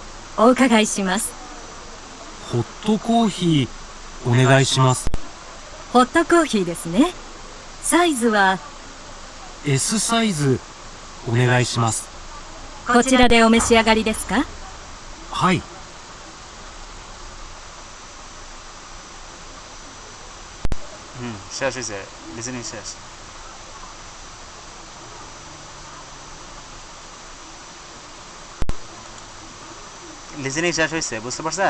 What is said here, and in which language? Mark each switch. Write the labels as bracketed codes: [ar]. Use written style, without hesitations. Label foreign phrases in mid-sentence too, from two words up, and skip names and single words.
[ja] お伺いします。ホットコーヒーお願いします。ホットコーヒーですね。サイズは S サイズお願いします。こちらでお召し上がりですか？はい。 [bn] শেষ হয়েছে, লিসেনিং শেষ। লিসেনিং শেষ হয়েছে, বুঝতে পারছেন?